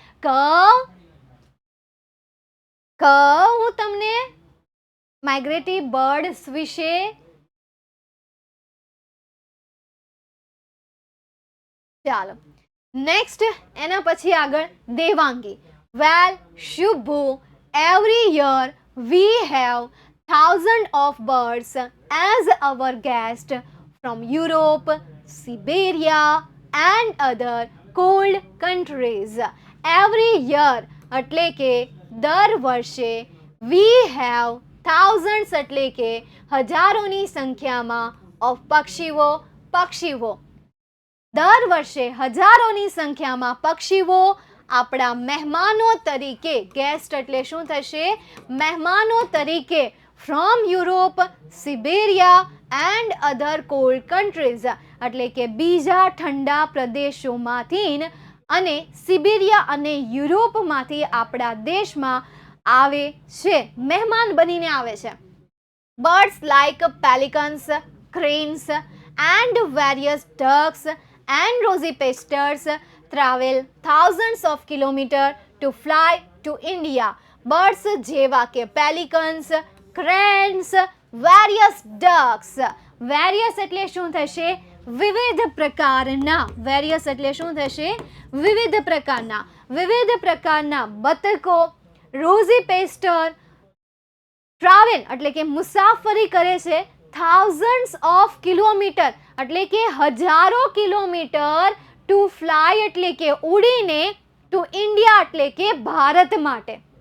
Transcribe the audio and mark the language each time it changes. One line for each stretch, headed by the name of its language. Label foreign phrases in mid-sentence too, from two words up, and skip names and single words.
Gujarati: હું તમને
English: migratory birds
Gujarati: વિશે ચાલો નેક્સ્ટ એના પછી આગળ
English: દેવાંગી, વેલ શુભુ, every year we have thousands of birds as our guest from Europe, Siberia and other cold countries. Every year
Gujarati: એટલે કે દર વર્ષે,
English: we have thousands
Gujarati: એટલે કે હજારોની સંખ્યામાં of પક્ષીઓ. દર વર્ષે હજારોની સંખ્યામાં પક્ષીઓ આપણા મહેમાનો તરીકે, ગેસ્ટ એટલે શું થશે? મહેમાનો તરીકે,
English: from Europe, Siberia and other cold countries
Gujarati: એટલે કે બીજા ઠંડા પ્રદેશોમાંથી અને સિબેરિયા અને યુરોપમાંથી આપણા દેશમાં આવે છે, મહેમાન બનીને આવે છે.
English: birds like pelicans, cranes and various ducks and rosypastors travel thousands of kilometers to fly to India.
Gujarati: બર્ડ્સ જેવા કે
English: pelicans, cranes, various ducks.
Gujarati: વેરિયસ એટલે શું થશે? વિવિધ પ્રકારના. વેરિયસ એટલે શું થશે? વિવિધ પ્રકારના. વિવિધ પ્રકારના બતકો,
English: rosypastor travel
Gujarati: એટલે કે મુસાફરી કરે છે
English: thousands of kilometer
Gujarati: એટલે કે હજારો કિલોમીટર
English: to fly
Gujarati: એટલે કે ઉડીને
English: to India
Gujarati: એટલે કે ભારત માટે.